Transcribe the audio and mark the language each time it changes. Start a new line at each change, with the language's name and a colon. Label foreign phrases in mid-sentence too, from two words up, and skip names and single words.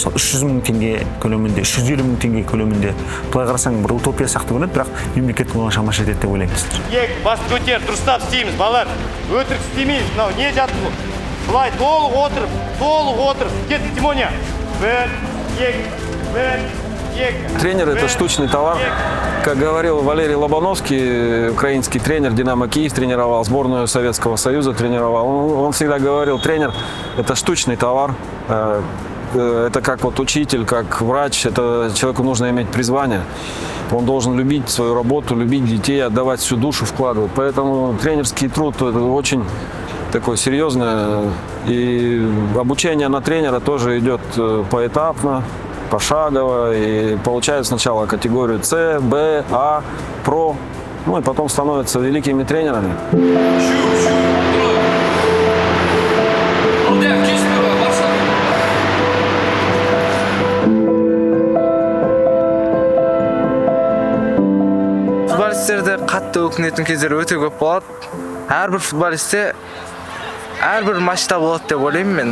Kazakh: Мысалы 300 мың теңге көлемінде, 150 мың теңге көлемінде. Былай қарасаң бір утопия сияқты көрінеді, бірақ мемлекет оған шама шарқ етеді деп ойлаймыз. Басты көтер, дұрыстап істейміз, балалар. Өтірік істемейміз. Мынау не жатты бұл? Былай толық отырып. Кет, Тимоня. 1, 2.
Russian: Тренер – это штучный товар. Как говорил Валерий Лобановский, украинский тренер, Динамо Киев тренировал, сборную Советского Союза тренировал. Он всегда говорил, тренер – это штучный товар. Это как вот учитель, как врач. Это человеку нужно иметь призвание. Он должен любить свою работу, любить детей, отдавать всю душу, вкладывать. Поэтому тренерский труд – это очень такое серьезное. И обучение на тренера тоже идет поэтапно, пошагово, и получают сначала категорию С, Б, А, Про, ну и потом становятся великими тренерами.
Kazakh: Футболисттерде қатты өкінетін кездер өте көп болады. Әрбір футболистте әрбір матчта болады деп ойлаймын мен.